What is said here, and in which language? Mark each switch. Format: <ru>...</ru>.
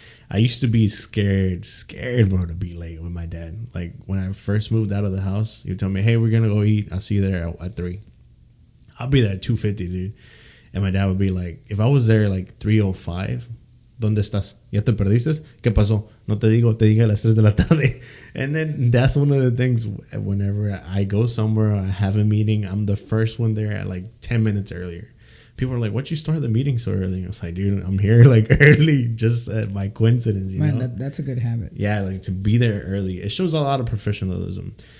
<en>I used to be scared, bro, to be late with my dad. Like, when I first moved out of the house, he would tell me, hey, we're going to go eat. I'll see you there at 3. I'll be there at 2:50, dude. And my dad would be like, if I was there like 3:05,</en> <es>¿dónde estás? ¿Ya te perdiste? ¿Qué pasó? No te digo, te digo a las 3 de la tarde.</es> <en>And then that's one of the things whenever I go somewhere or I have a meeting, I'm the first one there at like 10 minutes earlier. People are like, why'd you start the meeting so early? I was like, dude, I'm here like early just by coincidence, you know? That's a good habit. Yeah, like to be there early. It shows a lot of professionalism.</en>